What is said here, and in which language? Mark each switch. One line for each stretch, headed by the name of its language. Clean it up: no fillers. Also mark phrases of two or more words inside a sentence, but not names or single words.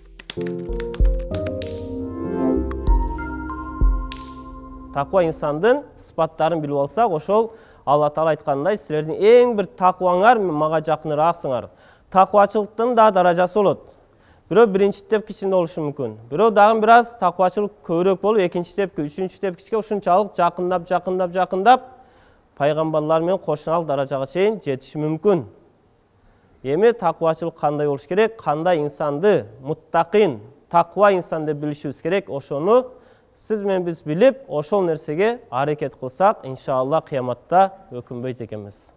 Kyrgyz: Таква инсандын сыпаттарын билип алсак, ошол Аллах Таала айткандай, силердин эң бир такваңар мага жакынырааксыңар. Таквачылыктын да даражасы болот. Бирөө биринчи тепкичинде болушу мүмкүн. Бирөө дагы бираз таквачылык көбүрөөк болуп, экинчи тепки, үчүнчү тепкичке ушунчалык жакындап пайгамбарлар менен кошуналык даражага чейин жетиши мүмкүн. Эми таквачылык кандай болуш керек? Кандай инсанды муттакин, таква инсан деп билишибиз керек. Ошону сиз менен биз билип, ошол нерсеге аракет кылсак, иншалла кыяматта өкүнбөйт экенбиз.